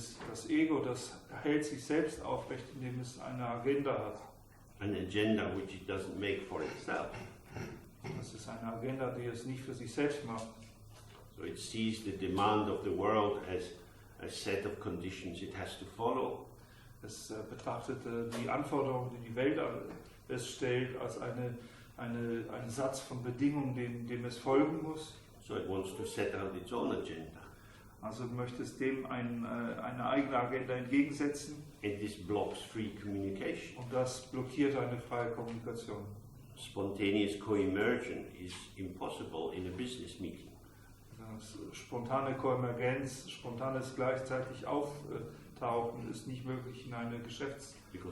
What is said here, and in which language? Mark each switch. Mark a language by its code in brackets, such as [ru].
[de] Das Ego, das hält sich selbst aufrecht, indem es eine Agenda hat. [en] An agenda which it doesn't make for itself. [de] Das ist eine Agenda, die es nicht für sich selbst macht. [en] So it sees the demand of the world as a set of conditions it has to follow. [de] Es betrachtet die Anforderungen, die die Welt es stellt, als einen Satz von Bedingungen, dem es folgen muss. [en] So it wants to set out its own agenda. [de] Also möchte es dem eine eigene Agenda entgegensetzen. [en] And this blocks free communication. [de] Und das blockiert eine freie Kommunikation. [en] Spontaneous co-emergence is impossible in a business meeting. [de] Spontane Koemergenz, spontanes gleichzeitig Auftauchen ist nicht möglich in einem Geschäftstreffen.